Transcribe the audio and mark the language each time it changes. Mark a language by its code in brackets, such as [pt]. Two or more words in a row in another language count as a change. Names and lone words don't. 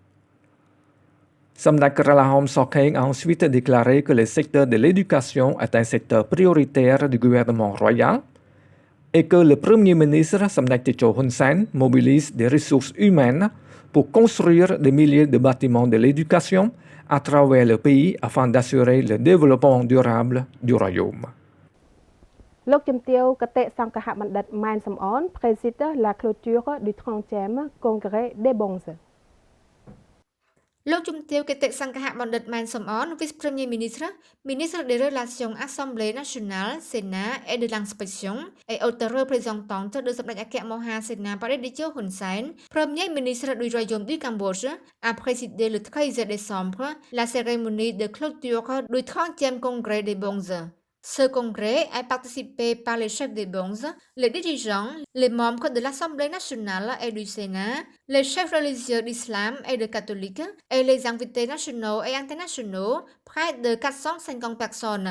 [fr] Samdak Kralahom Sokeng a ensuite déclaré que le secteur de l'éducation est un secteur prioritaire du gouvernement royal et que le Premier ministre Samdak Techo Hun Sen mobilise des ressources humaines pour construire des milliers de bâtiments de l'éducation à travers le pays afin d'assurer le développement durable du royaume. លោកជំទាវគតិសង្ឃហបណ្ឌិតម៉ែនសំអន préside la clôture du 30e congrès des Bonzes. លោកជំទាវគតិសង្ឃហបណ្ឌិតម៉ែនសំអន vice-premier ministre, ministre des Relations Assemblée nationale, Sénat et de l'inspection et haute représentante de សម្ដេចអគ្គមហាសេនាបតីតេជោហ៊ុនសែន premier ministre du Royaume du Cambodge, a présidé le 13 décembre la cérémonie de clôture du 30e congrès des Bonzes. Ce congrès est participé par les chefs des Bonzes, les dirigeants, les membres de l'Assemblée nationale et du Sénat, les chefs religieux d'islam et de catholiques, et les invités nationaux et internationaux, près de 450 personnes.